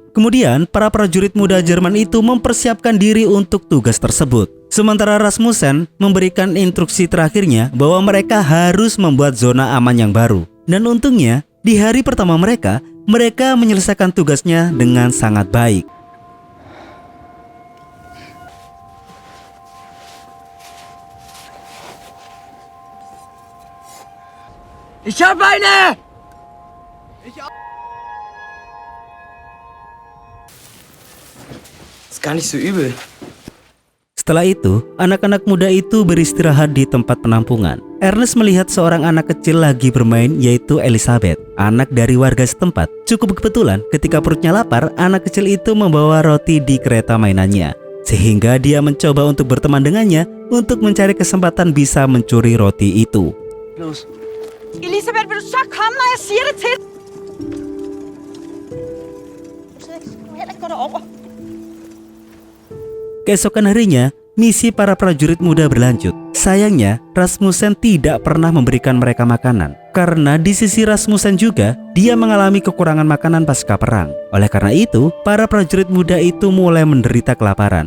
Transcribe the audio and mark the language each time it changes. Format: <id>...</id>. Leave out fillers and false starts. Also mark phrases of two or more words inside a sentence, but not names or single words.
<id>Kemudian, para prajurit muda Jerman itu mempersiapkan diri untuk tugas tersebut. Sementara Rasmussen memberikan instruksi terakhirnya bahwa mereka harus membuat zona aman yang baru. Dan untungnya, di hari pertama mereka menyelesaikan tugasnya dengan sangat baik.</id> <de>Ich hab eine! Ist gar nicht so übel.</de> <id>Setelah itu, anak-anak muda itu beristirahat di tempat penampungan. Ernest melihat seorang anak kecil lagi bermain, yaitu Elizabeth, anak dari warga setempat. Cukup kebetulan ketika perutnya lapar, anak kecil itu membawa roti di kereta mainannya. Sehingga dia mencoba untuk berteman dengannya untuk mencari kesempatan bisa mencuri roti itu. Los.</id> <da>Elisabeth, vil du så komme, når jeg siger det til? Du må heller ikke gå derover.</da> <id>Keesokan harinya, misi para prajurit muda berlanjut. Sayangnya, Rasmussen tidak pernah memberikan mereka makanan. Karena di sisi Rasmussen juga, dia mengalami kekurangan makanan pasca perang. Oleh karena itu, para prajurit muda itu mulai menderita kelaparan.</id>